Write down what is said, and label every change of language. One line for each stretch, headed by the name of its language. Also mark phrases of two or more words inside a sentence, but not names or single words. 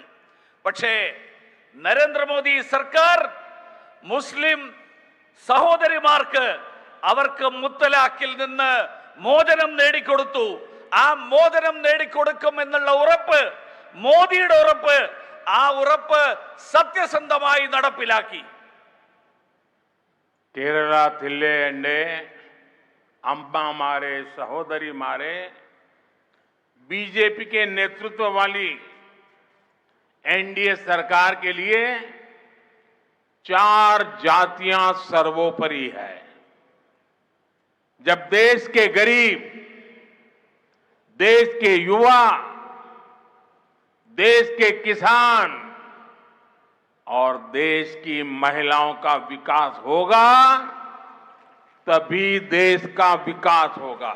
Malayalam: പക്ഷേ നരേന്ദ്രമോദി സർക്കാർ മുസ്ലിം സഹോദരിമാർക്ക് അവർക്ക് മുത്തലാഖിൽ നിന്ന് മോചനം നേടിക്കൊടുത്തു. ആ മോചനം നേടിക്കൊടുക്കും എന്നുള്ള ഉറപ്പ്, മോദിയുടെ ഉറപ്പ്, ആ ഉറപ്പ് സത്യസന്ധമായി നടപ്പിലാക്കി. കേരളത്തിലെ എൻ്റെ അമ്മമാരെ, സഹോദരിമാരെ,
Hindi: बीजेपी के नेतृत्व वाली एनडीए सरकार के लिए 4 जातियां सर्वोपरि है। जब देश के गरीब, देश के युवा, देश के किसान और देश की महिलाओं का विकास होगा, तभी देश का विकास होगा।